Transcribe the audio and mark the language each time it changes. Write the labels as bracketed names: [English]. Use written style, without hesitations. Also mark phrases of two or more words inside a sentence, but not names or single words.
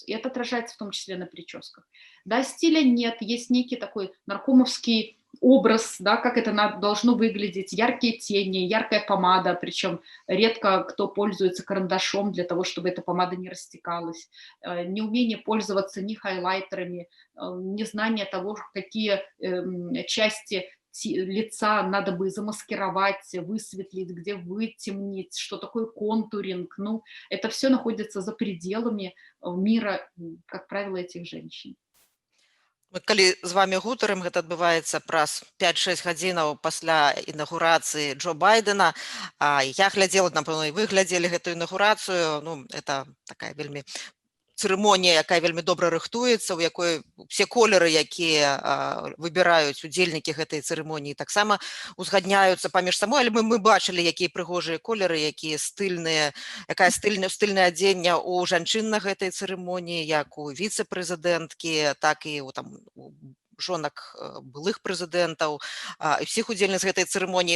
[Russian] И это отражается в том числе на прическах. Да, стиля нет, есть некий такой наркомовский образ, да, как это должно выглядеть, яркие тени, яркая помада, причем редко кто пользуется карандашом для того, чтобы эта помада не растекалась, неумение пользоваться ни хайлайтерами, незнание того, какие части лица надо бы замаскировать, высветлить, где вытемнить, что такое контуринг. Ну, это все находится за пределами мира, как правило, этих женщин. [Belarusian] Мы калі з вами гутарым, гэта адбываецца праз 5-6 гадзінаў пасля інаўгурацыі Джо Байдена. Я глядзела, напэўна, і вы глядзелі гэтую інаўгурацыю. [Russian] Ну, это такая [Belarusian] вельмі цырымонія, якая вельмі добра рыхтуецца, у якой все колеры, якія выбіраюць удзельнікі гэтай цырымоніі, таксама узгадняюцца паміж сабой, але мы бачылі, якія прыгожыя колеры, якія стыльныя, якая стыльнае адзенне ў жанчын на гэтай цырымоніі, як у віцэ-прэзідэнткі, так і у жонак былых прэзідэнтаў, і всіх удзельніц гэтай цырымоніі.